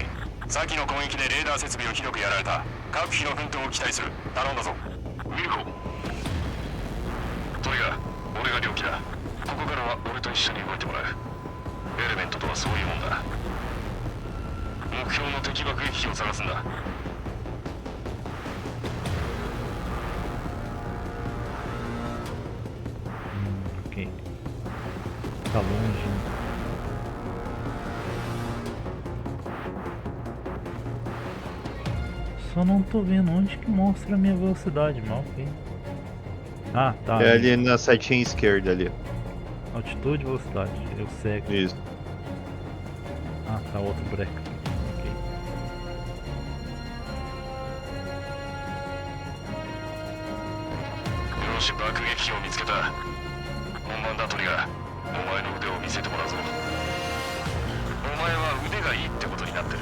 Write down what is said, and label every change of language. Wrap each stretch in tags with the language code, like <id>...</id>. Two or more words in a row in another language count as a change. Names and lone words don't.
<ja>先の攻撃でレーダー設備をひどくやられた。各機の奮闘を期待する。頼んだぞ。ウィルコ。トリガー、俺が領機だ。ここからは俺と一緒に動いてもらう。エレメントとはそういうもんだ。目標の敵爆撃機を探すんだ。</ja> <pt>Ok. Tá longe. Só não tô vendo onde que mostra a minha velocidade, mal ok. Ah, tá. É ali na setinha esquerda ali. Altitude e velocidade. Eu cego. Isso. Ah, tá outro breca. Ok.</pt> <ja>よし、爆撃機を見つけた。本番だトリガー。お前の腕を見せてもらうぞ。お前は腕がいいってことになってる。</ja>